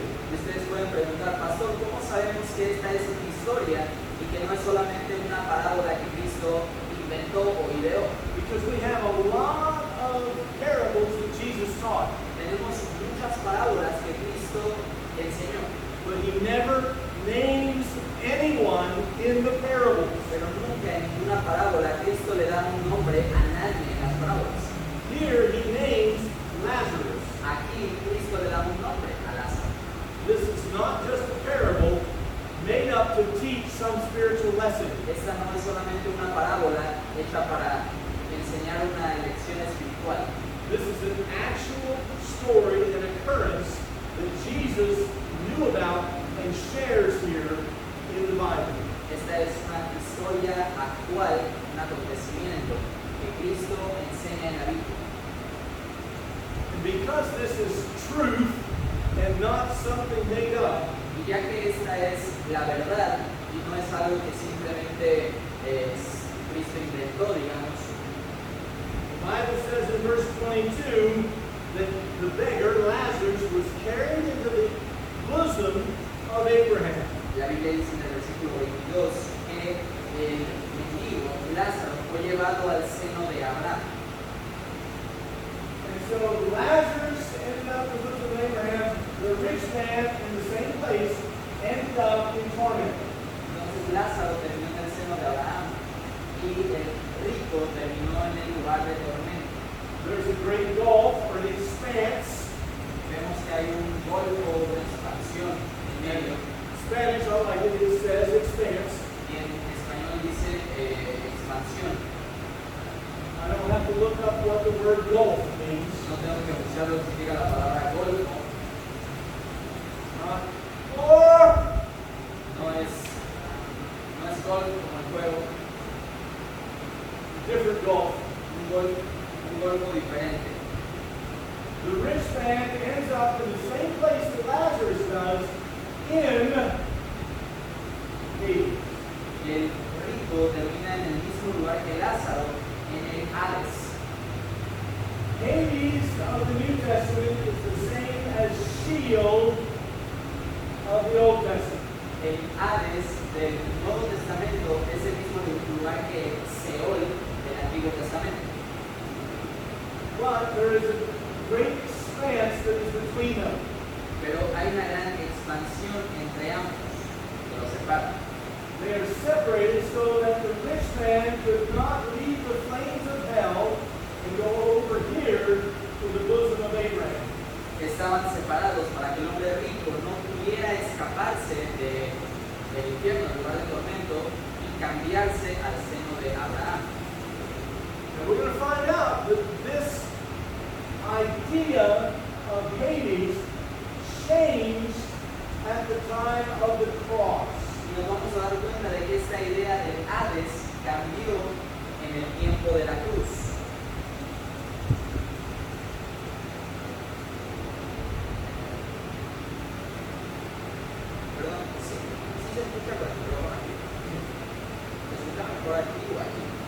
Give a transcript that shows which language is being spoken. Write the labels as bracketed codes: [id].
[es] Y ustedes pueden preguntar, pastor, ¿cómo sabemos que esta es una historia y que no es solamente una parábola que Cristo inventó o ideó? [en] Because we have a lot of parables that Jesus taught, [es] Tenemos muchas parábolas que Cristo enseñó, [en] but he never names anyone in the parables. [es] pero nunca en ninguna parábola Cristo le da un nombre a nadie en las parábolas. [en] Here he names Lazarus. [es] Aquí Cristo le da un nombre a Lázaro. [en] This is not just a parable made up to teach some spiritual lesson. [es] Esta no es solamente una parábola hecha para enseñar una lección espiritual. [en] This is an actual story, an occurrence that Jesus knew about and shares here in the Bible. [es] Esta es una historia actual, un acontecimiento que Cristo enseña en la Biblia. [en] And because this is truth and not something made up, [es] Y ya que esta es la verdad y no es algo que simplemente Cristo inventó, digamos, [en] the Bible says in verse 22 that the beggar, Lazarus, was carried into the bosom of Abraham. [es] la Biblia dice en el versículo 22 que el mendigo Lázaro fue llevado al seno de Abraham. [en] And so Lazarus ended up in the bosom of Abraham. The rich man in the same place ended up in torment. [es] Entonces Lázaro terminó en el seno de Abraham y el rico terminó en el lugar de tormento. [en] There's a great gulf or an expanse. [es] Vemos que hay un golfo de expansión en medio. [en] Spanish, like it says, expanse. [es] Y en español dice expansión. [en] I don't have to look up what the word gulf means. [es] No tengo que buscar lo que significa la palabra golfo. [en] Or [es] No es golf como el juego, [en] different gulf. [es] un golf un golfo diferente. [en] The rich man ends up in the same place that Lazarus does, in Hades. [es] Y el rico termina en el mismo lugar que Lázaro, en el Hades. [en] Hades of the New Testament is the same as Sheol of the Old Testament. [es] El Hades del Nuevo Testamento es el mismo lugar que Seol del Antiguo Testamento. [en] But there is a great expanse that is between them. [es] Pero hay una gran expansión entre ambos que los separa. [en] They are separated so that the rich man could not leave the flames of hell and go over here to the bosom of Abraham. [es] Estaban separados para que el hombre rico no pudiera escaparse del infierno, del lugar de tormento, y cambiarse al seno de Abraham. [en] And we're going to find out that this idea of Hades changed at the time of the cross. [es] Y nos vamos a dar cuenta de que esta idea del Hades cambió en el tiempo de la cruz. Perdón, sí se escucha con el micrófono aquí. ¿Se escucha mejor aquí o aquí?